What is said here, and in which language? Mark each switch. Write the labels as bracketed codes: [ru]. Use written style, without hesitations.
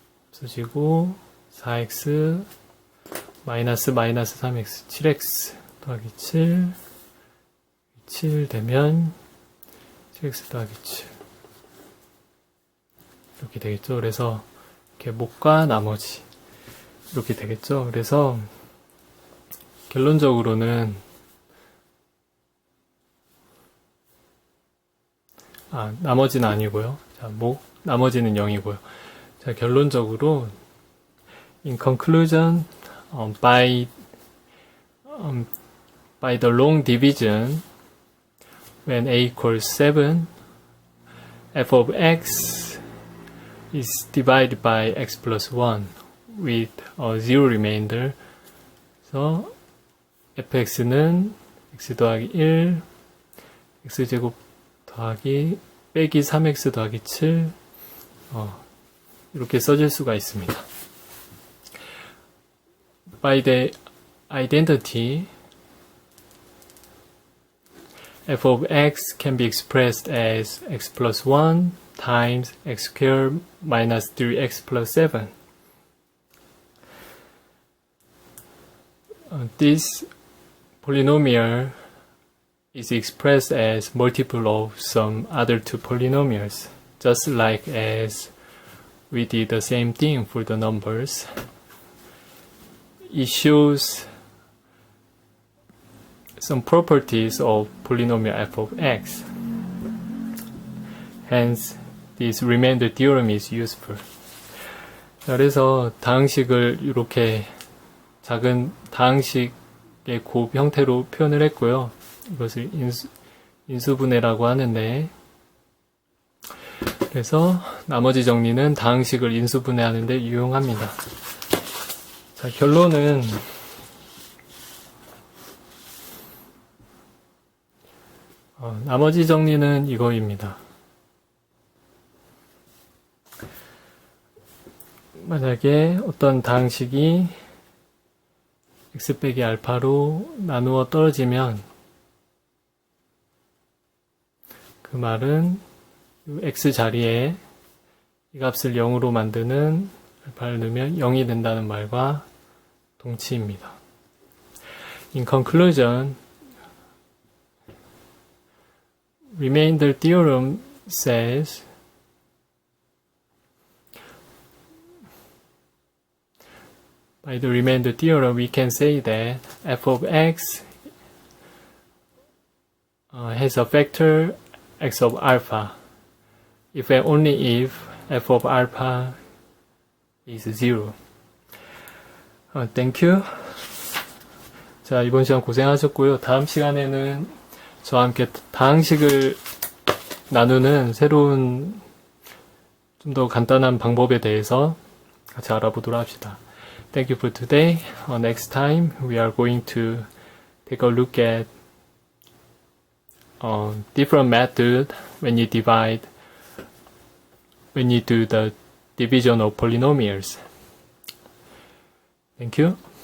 [ko] 없어지고 4x 마이너스 3x 7x 더하기 7 되면 7x 더하기 7 이렇게 되겠죠. 그래서 이렇게 목과 나머지 이렇게 되겠죠. 그래서 결론적으로는 나머지는 아니고요. 자, 나머지는 0이고요. 자, 결론적으로 [en] in conclusion, by the long division, when a equals 7, f of x is divided by x plus 1 with a zero remainder. [ko] 그래서 fx는 x 더하기 1, x제곱 더하기 빼기 3x 더하기 7 이렇게 써질 수가 있습니다. [en] By the identity, f of x can be expressed as x plus 1 times x squared minus 3x plus 7. This polynomial is expressed as multiple of some other two polynomials, just like as we did the same thing for the numbers. It shows some properties of polynomial f of x. Hence, this remainder theorem is useful. [ko] 그래서 다항식을 이렇게 작은 다항식의 곱 형태로 표현을 했고요. 이것을 인수분해라고 하는데, 그래서 나머지 정리는 다항식을 인수분해하는 데 유용합니다. 자, 결론은 나머지 정리는 이거입니다. 만약에 어떤 다항식이 x 빼기 알파로 나누어 떨어지면 그 말은 x 자리에 이 값을 0으로 만드는 알파를 넣으면 0이 된다는 말과 동치입니다. [en] In conclusion, remainder theorem says by the remainder theorem we can say that f of x has a factor x of alpha if and only if f of alpha is 0. Thank you. [ko] 자, 이번 시간 고생하셨고요. 다음 시간에는 저와 함께 다항식을 나누는 새로운 좀 더 간단한 방법에 대해서 같이 알아보도록 합시다. [en] Thank you for today. Next time we are going to take a look at different method when you do the division of polynomials. Thank you.